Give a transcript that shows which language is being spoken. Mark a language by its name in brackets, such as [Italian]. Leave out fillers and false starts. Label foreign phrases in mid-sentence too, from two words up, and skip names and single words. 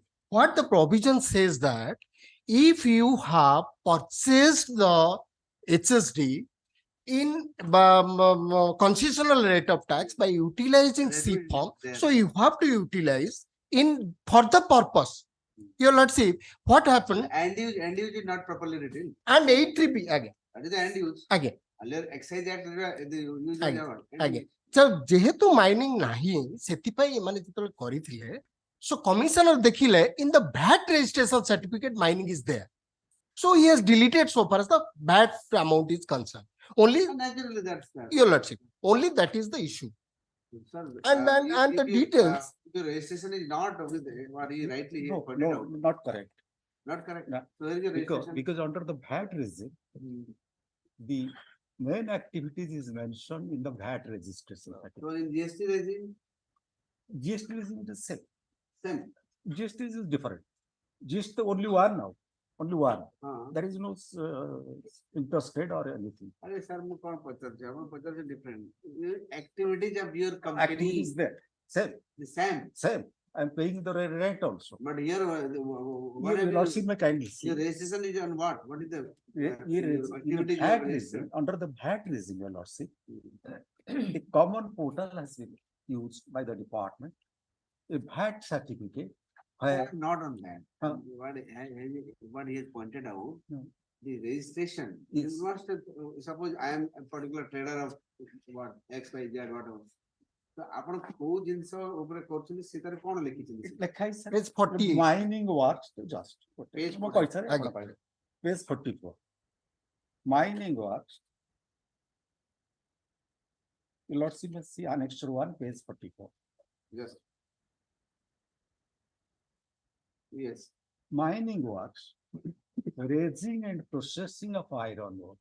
[English] What the provision says that if you have purchased the HSD in concessional rate of tax by utilizing That C will- form, there. so you have to utilize in for the purpose. Your lordship, what happened? End use is not properly written. And 83B again, That is the end use. again. Earlier excise act the use is Again, our end again. use. [Odia] So ଯେହେତୁ ମାଇନିଂ ନାହିଁ ସେଥିପାଇଁ ଏମାନେ ଯେତେବେଳେ କରିଥିଲେ, [English] so commissioner ଦେଖିଲେ in the VAT registration certificate mining is there. So he has deleted so far as the VAT amount is concerned. Only Naturally, that's that. your lordship, only that is the issue. Sir, And then- if- and if the you, details- if your registration is not with what he rightly he No, pointed no, out, not correct. not correct. No. So where is your registration? Because under the VAT regime, the main activities is mentioned in the VAT registration. So in GST regime, GST regime is same. same. GST is different. GST only one now, only one. Huh. There is no interstate or anything. [Hindi] अरे सर मैं कौन पचास हम पचास [English] different activities of your company Activities there, same, the same. same. I am paying the rent also. But here what Your have lordship you, may kindly see. your registration is on what? What is the Here your is in the activities you VAT have registered? regime, under the VAT regime, your lordship, a common portal has been used by the department. A VAT certificate, where Not on that. Huh. What he has pointed out, No. the registration, Yes. you must, suppose I am a particular trader of what, X, Y, Z, whatever. [Odia] So ଆପଣ କୋଉ ଜିନିଷ ଉପରେ କରୁଛନ୍ତି ସେଥିରେ କଣ ଲେଖିଛନ୍ତି? ଲେଖା ହେଇଛି sir. [English] Page 48. Mining works to just. Page [Odia] ମୁଁ [English] 40. [Odia] କହିସାରେ ଆପଣ ପାଇବେ. [English] Page 44. Mining works. Your lordship may see annexure 1, page 44. Yes. Yes. Mining works, raising and processing of iron ore.